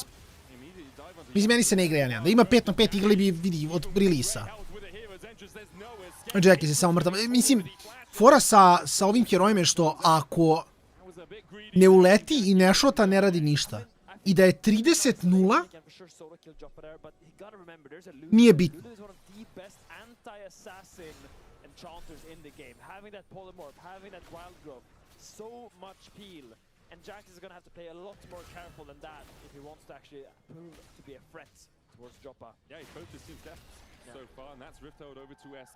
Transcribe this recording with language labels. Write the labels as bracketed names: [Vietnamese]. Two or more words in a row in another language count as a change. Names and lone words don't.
[Serbian] Mislim, meni se ne igra, ja nemam. Da ima 5 na 5 igrali bi, vidi, od releasa. Jackie se samo mrtav. Mislim, fora sa ovim herojima je što ako ne uleti i ne šota, ne radi ništa. I da je 30-0, nije bitno. [English] And Jax is going to have to play a lot more careful than that if he wants to actually prove to be a threat towards Joppa. Yeah, he's both his team's death so far, and that's Rift Herald over to SK.